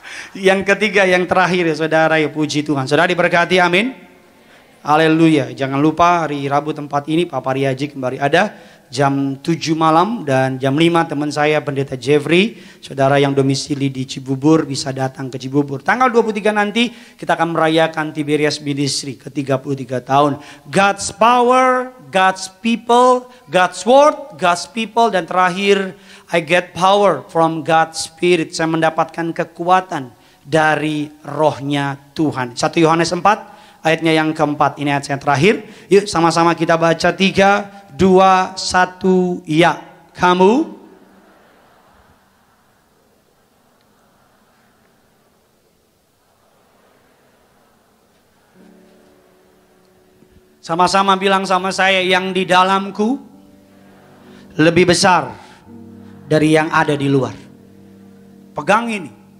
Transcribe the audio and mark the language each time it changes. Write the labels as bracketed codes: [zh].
[id] Yang ketiga, yang terakhir ya saudara, ya puji Tuhan. Saudara diberkati, amin. Haleluya. Jangan lupa hari Rabu tempat ini Pak Pariaji kembali ada. jam 7 malam, dan jam 5 teman saya Pendeta Jeffrey, saudara yang domisili di Cibubur bisa datang ke Cibubur. Tanggal 23 nanti kita akan merayakan Tiberias Ministry ke 33 tahun. [en] God's power, God's people, God's word, God's people, [id] dan terakhir [en] I get power from God's Spirit. [id] Saya mendapatkan kekuatan dari rohnya Tuhan. 1 Yohanes 4 ayatnya yang keempat. Ini ayat yang terakhir. Yuk sama-sama kita baca 3, 2, 1, ya. Kamu sama-sama bilang sama saya, yang di dalamku lebih besar dari yang ada di luar. Pegang ini.